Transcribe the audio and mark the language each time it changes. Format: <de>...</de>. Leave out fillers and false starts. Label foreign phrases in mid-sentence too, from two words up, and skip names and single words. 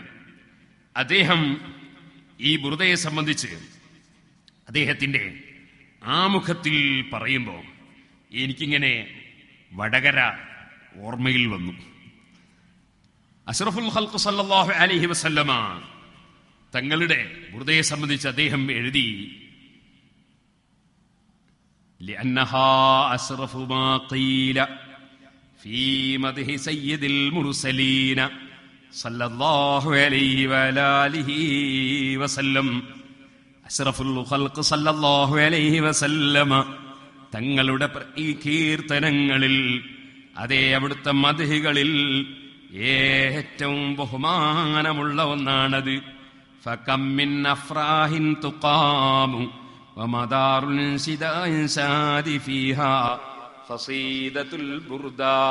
<ml>അദ്ദേഹം ഈ ബുറുദയെ സംബന്ധിച്ച് അദ്ദേഹത്തിന്റെ ആമുഖത്തിൽ പറയുമ്പോൾ എനിക്കിങ്ങനെ വടകര ഓർമ്മയിൽ വന്നു.</ml> <ar>أشرف الخلق صلى الله عليه وسلم</ar> <ml>തങ്ങളുടെ ബുറുദയെ സംബന്ധിച്ച് അദ്ദേഹം എഴുതി,</ml> <ar>لأنها أشرف ما قيل في مدح سيد المرسلين صلى الله عليه وعلى آله وسلم. أشرف الخلق صلى الله عليه وسلم</ar> <ml>തങ്ങളുടെ ഈ കീർത്തനങ്ങളിൽ, അതേ അവിടുത്തെ മദ്ഹുകളിൽ ഏറ്റവും ബഹുമാനമുള്ള ഒന്നാണത്.</ml> <ar>فكم من أفراح تقام ومدار السداء إنشادي فيها قصيدة البردة.</ar>